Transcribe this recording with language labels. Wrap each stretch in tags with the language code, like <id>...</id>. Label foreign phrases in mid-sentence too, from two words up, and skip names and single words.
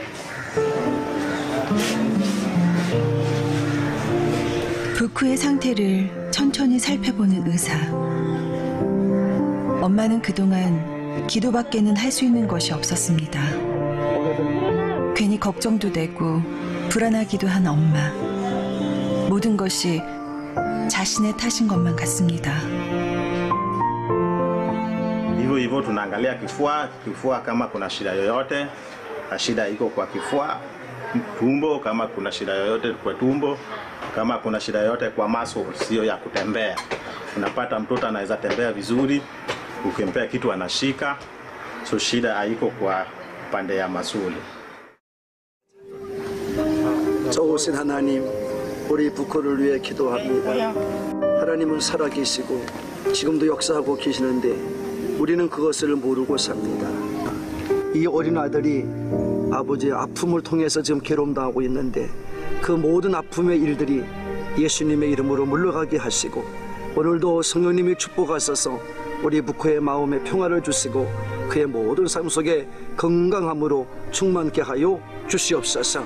<ko>부쿠의 상태를 천천히 살펴보는 의사. 엄마는 그동안 기도밖에는 할 수 있는 것이 없었습니다. 괜히 걱정도 되고 불안하기도 한 엄마. 모든 것이 자신의 탓인 것만 같습니다.</ko> <sw>Hivyo tunaangalia kifua kama kuna shida yoyote, shida iko kwa kifua, tumbo kama kuna shida yoyote kwa tumbo, kama kuna shida yoyote kwa maso sio ya kutembea. Unapata mtoto anaweza tembea vizuri, ukimpea kitu anashika, so shida haiko kwa pande ya masuli.</sw> <ko>좋으신 하나님, 우리 부코를 위해 기도합니다. 하나님은 살아계시고 지금도 역사하고 계시는데 우리는 그것을 모르고 삽니다. 이 어린 아들이 아버지의 아픔을 통해서 지금 괴로움당하고 있는데 그 모든 아픔의 일들이 예수님의 이름으로 물러가게 하시고 오늘도 성령님이 축복하셔서 우리 부코의 마음에 평화를 주시고 그의 모든 삶 속에 건강함으로 충만케 하여 주시옵소서.</ko>